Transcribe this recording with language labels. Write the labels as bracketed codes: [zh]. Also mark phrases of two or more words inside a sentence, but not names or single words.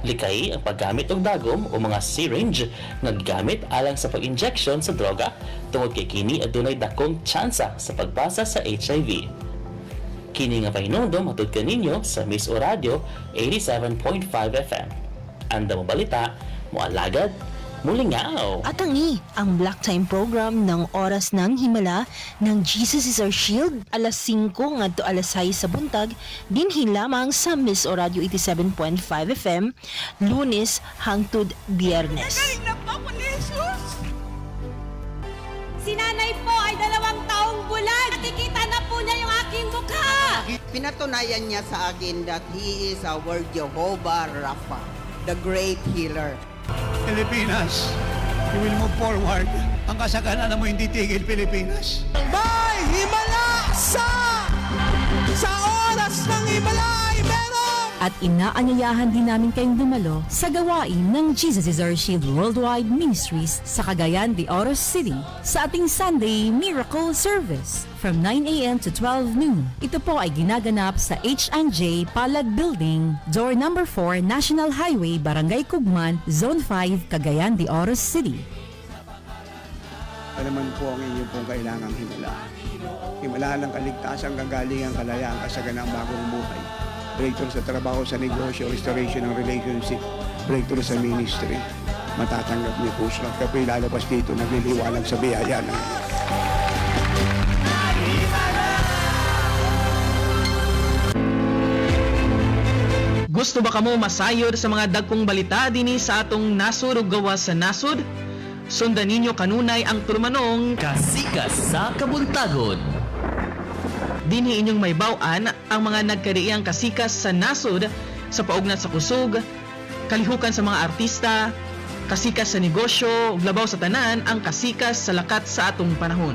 [ceb] Likay ang paggamit og dagom o mga syringe nga gigamit alang sa pag-injection sa droga tungod kay kini adunay dakong tsansa sa pagbasa sa HIV. Kini nga pahinumdom hatod kaninyo sa Miss O Radio 87.5 FM. Anda mo balita, moalagad, mulingaw. [tl] At ang Black Time program ng Oras ng Himala ng Jesus is Our Shield, [ceb] alas 5 ngadto alas 6 sa buntag, dinhi lamang sa Miss O Radio 87.5 FM, Lunes hangtod Biyernes. [tl] Si nanay po ay 2 taong bulan. Nakikita na po niya yung aking mukha. Pinatunayan niya sa akin [en] that He is our Jehovah Rapha, the great healer. Pilipinas, you will move forward. [tl] Ang kasaganan mo hindi tigil, Pilipinas. May himala sa Oras ng Himala ay meron! At inaanyayahan din namin kayong dumalo sa gawain ng Jesus is Our Shield Worldwide Ministries sa Cagayan de Oro City sa ating Sunday Miracle Service [en] from 9 a.m. to 12 noon. [tl] Ito po ay ginaganap sa H&J Palag Building, door number 4, National Highway, Barangay Cugman, Zone 5, Cagayan de Oro City. Alaman po ang inyong pong kailangang himala. Himala ng kaligtasan, kagalingan, kalayaan, kasaganang bagong buhay. Breakthrough sa trabaho, sa negosyo, restoration ng relationship, breakthrough sa ministry. Matatanggap niyo po siya. Kaya po ilalabas dito, nagliliwanag sa biyaya ng [ceb] Gusto ba kamo masayod sa mga dagkong balita dinhi sa atong nasud ug gawas sa nasud? Sundan ninyo kanunay ang turmanong Kasikas sa Kabuntagon. Dinhi inyong may baw-an ang mga nagkariang kasikas sa nasud sa paugnat sa kusog, kalihukan sa mga artista, kasikas sa negosyo, ug labaw sa tanan ang kasikas sa lakat sa atong panahon.